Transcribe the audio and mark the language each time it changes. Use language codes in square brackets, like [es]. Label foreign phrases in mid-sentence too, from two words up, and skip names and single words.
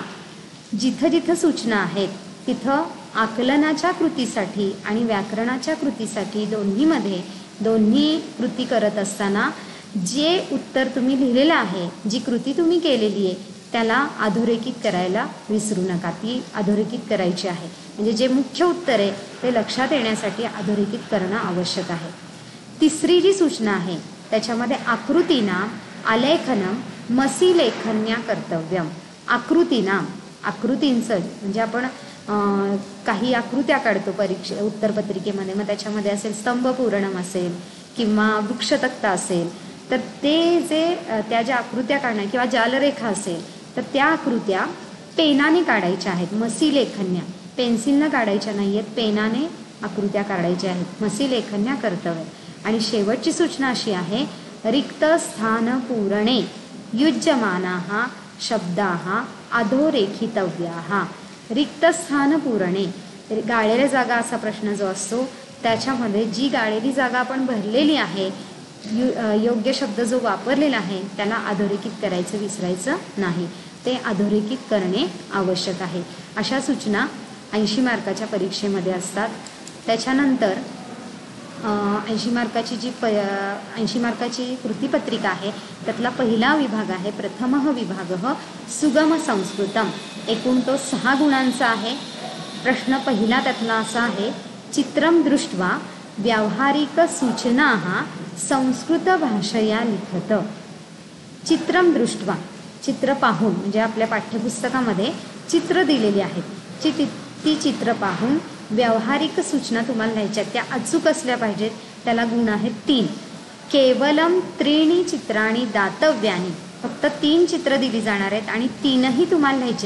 [mr] जिथं जिथं सूचना आहेत तिथं आकलनाच्या कृतीसाठी आणि व्याकरणाच्या कृतीसाठी दोन्ही कृती करत असताना जे उत्तर तुम्ही लिहिलेलं आहे, जी कृती तुम्ही केलेली आहे त्याला अधोरेखित करायला विसरू नका, ती अधोरेखित करायची आहे. म्हणजे जे मुख्य उत्तर आहे ते लक्षात येण्यासाठी अधोरेखित करणं आवश्यक आहे. तिसरी जी सूचना आहे त्याच्यामध्ये [sa] आकृतीनाम आलेखनम मसीलेखन्या कर्तव्यम. [mr] आकृतीनाम, आकृतींचं म्हणजे आपण काही आकृत्या काढतो उत्तरपत्रिकेमध्ये, मग त्याच्यामध्ये असेल स्तंभपूरणम असेल किंवा वृक्षतक्ता असेल, तर ते जे त्या ज्या आकृत्या काढणार किंवा जालरेखा असेल तर त्या आकृत्या पेनाने काढायच्या आहेत. मसीलेखन्या, पेन्सिलनं काढायच्या नाही आहेत, पेनाने आकृत्या काढायच्या आहेत. [sa] मसीलेखन्या कर्तव्य. [mr] आणि शेवटची सूचना अशी आहे, [sa] रिक्त स्थान पूरणे युज्यमानाः शब्दाः अधोरेखितव्याः. रिक्त स्थान पूरणे, [mr] गाळलेल्या जागा असा प्रश्न जो असतो त्याच्यामध्ये जी गाळलेली जागा आपण भरलेली आहे, योग्य शब्द जो वापरलेला आहे त्याला अधोरेखित करायचं विसरायचं नाही, ते अधोरेखित करणे आवश्यक आहे. अशा सूचना 80 मार्काच्या परीक्षेमध्ये असतात. त्याच्यानंतर 80 मार्काची जी 80 मार्काची कृतीपत्रिका आहे त्यातला पहिला विभाग आहे [sa] प्रथमः विभागः सुगम संस्कृतम. [mr] एकूण तो 6 गुणांचा आहे. प्रश्न पहिला त्यातला असा आहे, [sa] चित्रं दृष्ट्वा व्यावहारिक सूचनाः संस्कृत भाषया लिखत. चित्रं दृष्ट्वा, [mr] चित्र पाहून, म्हणजे आपल्या पाठ्यपुस्तकामध्ये चित्र दिलेली आहेत, ती चित्र पाहून व्यावहारिक सूचना तुम्हाला लिहायच्या, त्या अचूक असल्या पाहिजेत. त्याला गुण आहेत 3. [sa] केवलम 3 चित्राणी दातव्यानी. [mr] फक्त 3 चित्र दिली जाणार आहेत आणि 3ही तुम्हाला लिहायचे.